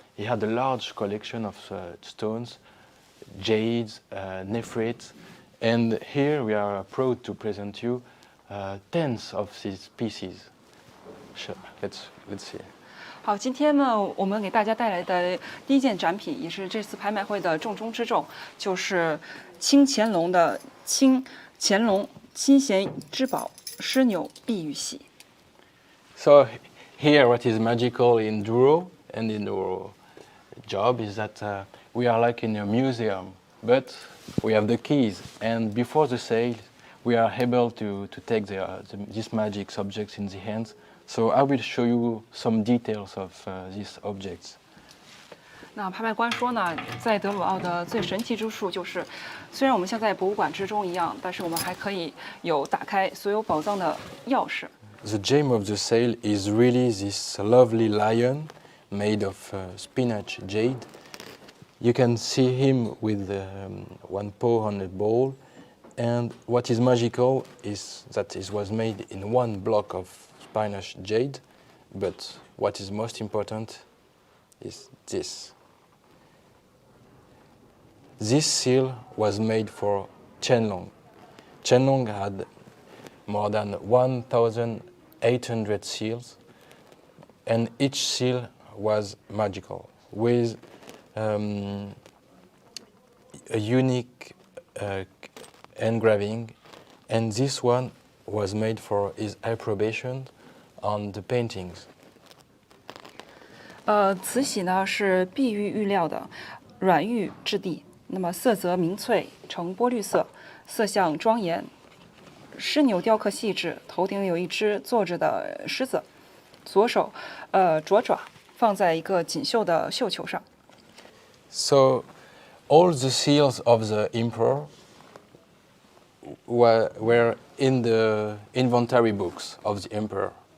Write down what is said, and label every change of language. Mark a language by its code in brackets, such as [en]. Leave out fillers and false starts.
[en] He had a large collection of stones, jades, nephrites, and here we are proud to present you tens of these pieces. Sure, let's see. [zh] 好，今天呢，我们给大家带来的第一件展品，也是这次拍卖会的重中之重，就是清乾隆的乾隆亲贤之宝狮钮碧玉玺。 [en] So here, what is magical in Drouot and in our job is that we are like in a museum, but we have the keys, and before the sale, we are able to take these magic subjects in the hands. So I will show you some details of these objects. [zh] 那拍卖官说呢，在德鲁奥的最神奇之处就是，虽然我们像在博物馆之中一样，但是我们还可以有打开所有宝藏的钥匙。 [en] The gem of the sale is really this lovely lion made of spinach jade. You can see him with one paw on a ball, and what is magical is that it was made in one block of spinach jade, but what is most important is this. This seal was made for Qianlong. Qianlong had more than 1,800 seals, and each seal was magical, with a unique engraving, and this one was made for his approbation on the paintings. [zh] 此玺呢是碧玉玉料的软玉质地，那么色泽明翠，呈波绿色，色相庄严。狮钮雕刻细致，头顶有一只坐着的狮子，左手着爪放在一个锦绣的绣球上。 [en] So all the seals of the emperor were in the inventory books of the emperor.